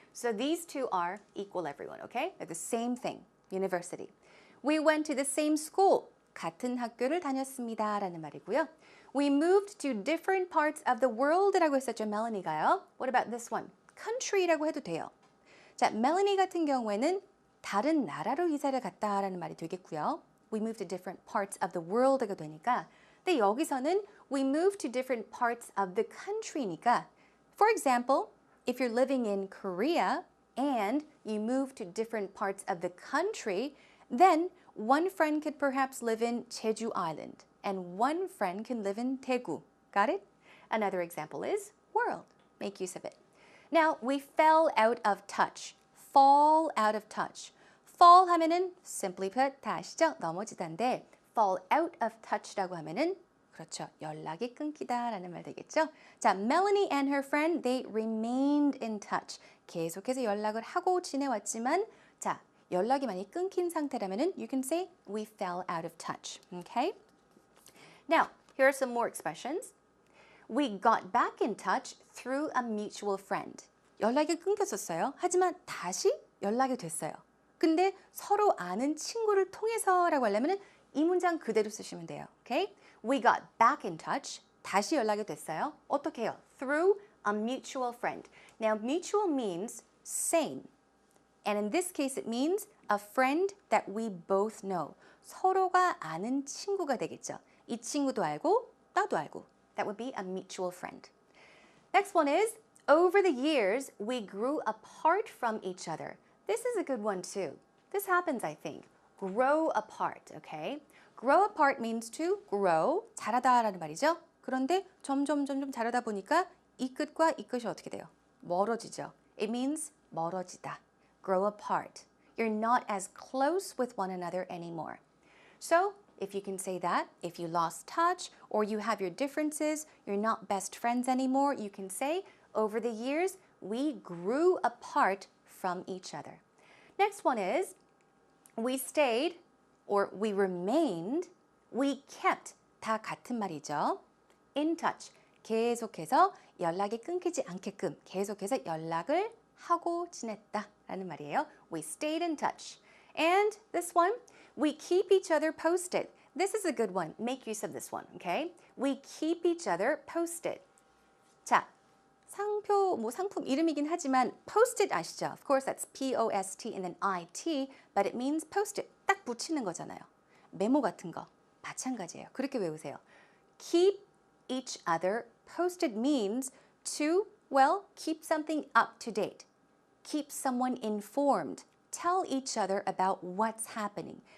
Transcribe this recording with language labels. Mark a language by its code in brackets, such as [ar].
[en] So these two are equal everyone, okay? They're the same thing, university. We went to the same school. [ko] 같은 학교를 다녔습니다라는 말이고요. [en] We moved to different parts of the world [ko] 라고 했었죠, 멜러니가요. [en] What about this one? [ko] country라고 해도 돼요. 자, 멜러니 같은 경우에는 다른 나라로 이사를 갔다라는 말이 되겠고요. [en] We moved to different parts of the world가 되니까 [ko] 근데 여기서는 [en] we moved to different parts of the country니까 for example, if you're living in Korea and you move to different parts of the country, then one friend could perhaps live in Jeju Island and one friend can live in Daegu. Got it? Another example is world. Make use of it. Now, we fell out of touch. Fall out of touch. fall 하면은 simply put [ko] 다 아시죠? 넘어지다인데 [en] fall out of touch [ko] 라고 하면은 그렇죠. 연락이 끊기다라는 말 되겠죠? [en] 자, Melanie and her friend, they remained in touch. [ko] 계속해서 연락을 하고 지내왔지만 자, 연락이 많이 끊긴 상태라면은 [en] you can say we fell out of touch. Okay? Now, here are some more expressions. We got back in touch through a mutual friend. [ko] 연락이 끊겼었어요. 하지만 다시 연락이 됐어요. 근데 서로 아는 친구를 통해서라고 하려면 이 문장 그대로 쓰시면 돼요. Okay? We got back in touch. 다시 연락이 됐어요. 어떻게 해요? [en] Through a mutual friend. Now, mutual means same. And in this case, it means a friend that we both know. [ko] 서로가 아는 친구가 되겠죠. 이 친구도 알고, 나도 알고. [en] That would be a mutual friend. Next one is, over the years, we grew apart from each other. This is a good one too. This happens, I think. Grow apart, okay? Grow apart means to grow, [ko] 자라다라는 말이죠. 그런데 점점 자라다 보니까 이 끝과 이 끝이 어떻게 돼요? 멀어지죠. [en] It means [ko] 멀어지다. [en] Grow apart. You're not as close with one another anymore. So, if you can say that, if you lost touch or you have your differences, you're not best friends anymore, you can say, over the years, we grew apart from each other. Next one is, we stayed or we remained, we kept, [ko] 다 같은 말이죠. [en] In touch, [ko] 계속해서 연락이 끊기지 않게끔 계속해서 연락을 하고 지냈다라는 말이에요. [en] We stayed in touch. And this one, we keep each other posted. This is a good one. Make use of this one, okay? We keep each other posted. [ko] 자, 상품 이름이긴 하지만 post-it 아시죠? [en] Of course, that's P-O-S-T and then I-T, but it means post-it. [ko] 딱 붙이는 거잖아요. 메모 같은 거. 마찬가지예요. 그렇게 외우세요. [en] Keep each other posted means to, well, keep something up to date. Keep someone informed. Tell each other about what's happening.